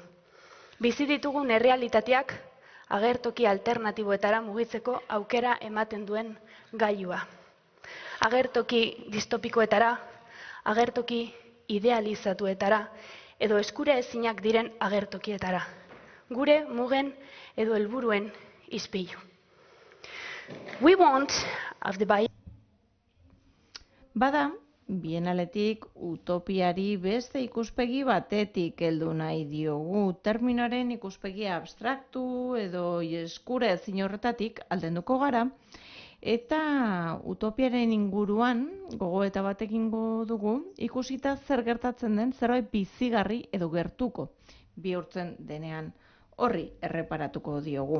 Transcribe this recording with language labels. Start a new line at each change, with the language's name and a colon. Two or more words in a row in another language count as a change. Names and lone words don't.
Basque: Bizi ditugun errealitateak agertoki alternatiboetara mugitzeko aukera ematen duen gailua. Agertoki distopikoetara, agertoki idealizatuetara edo eskura ezinak diren agertokietara. Gure mugen edo helburuen ispilu. We want of the Bada, Bienaletik utopiari beste ikuspegi batetik heldu nahi diogu, terminoaren ikuspegi abstraktu edo eskura ezin horretatik aldenduko gara, eta utopiaren inguruan gogoeta bat egingo dugu, ikusita zer gertatzen den zerbait bizigarri edo gertuko bihurtzen denean horri erreparatuko diogu.